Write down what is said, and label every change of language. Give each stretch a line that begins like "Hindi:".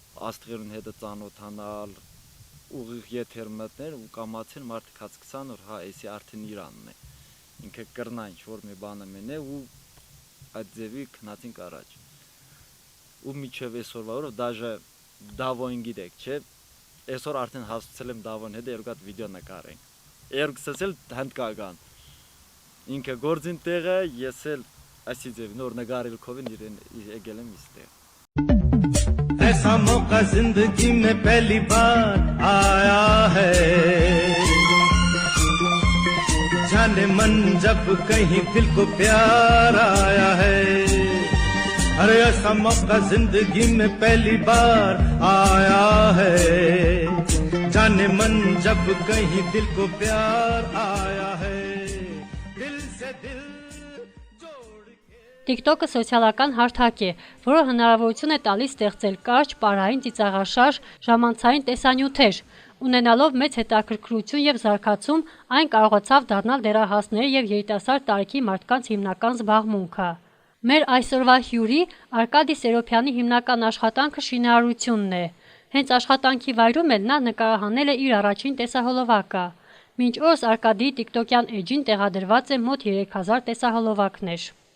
Armenian: աստղերուն հետը ծանոթանալ, ուղիղ եթեր մտներ ու կամացին մարդիկ հասկացան, որ հա, էսի արդեն Իրանն է, ինքը կրնա ինչ-որ մի բանը մեն է ու այդ ձևի քնացինք առաջ, ու միջև այսօրվա օրով, դաժե Դավոին գիտեք, չէ, այսօր արդեն հասցել եմ Դավոին հետ երկու հատ վիդեո նկարենք, երկուսս էլ հնդկական, ինքը գործին տեղը, ես էլ այսի ձև նոր նկարելքովին իրեն եկել եմ իստեղ։
Hindi: ऐसा मौका जिंदगी में पहली बार आया है जाने मन जब कहीं दिल को प्यार आया है अरे ऐसा मौका जिंदगी में पहली बार आया है जाने मन जब कहीं दिल को प्यार आया है दिल से दिल
Armenian: TikTok-ը սոցիալական հարթակ է, որը հնարավորություն է տալիս ստեղծել կարճ, պարային, ծիծաղաշարժ, ժամանցային տեսանյութեր։ Ունենալով մեծ հետաքրքրություն եւ զարգացում, այն կարողացավ դառնալ դեռահասների եւ երիտասարդ տարիքի մարդկանց հիմնական զբաղմունքը։ Մեր այսօրվա հյուրի Արկադի Սերոփյանի հիմնական աշխատանքը շինարարությունն է։ Հենց աշխատանքի վայրում էլ նա նկարահանել է իր առաջին տեսահոլովակը։ Մինչ օրս Արկադիի TikTok-յան էջին տեղադրված է մոտ 3000 տեսահոլովակներ։